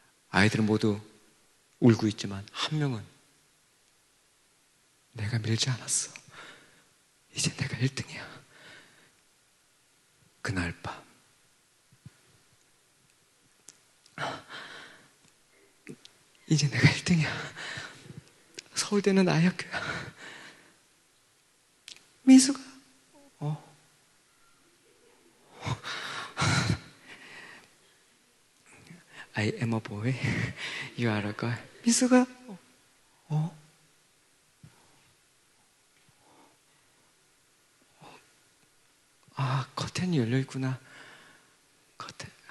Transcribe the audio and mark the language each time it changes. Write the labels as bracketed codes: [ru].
[ko] 아이들은 모두 울고 있지만 한 명은 내가 밀지 않았어. 이제 내가 1등이야. 그날 밤 이제 내가 1등이야. 서울대는 나의 학교야. [en] 미수가 I am a boy, you are a girl. [ko] 미수가 커튼이 열려있구나. 커튼.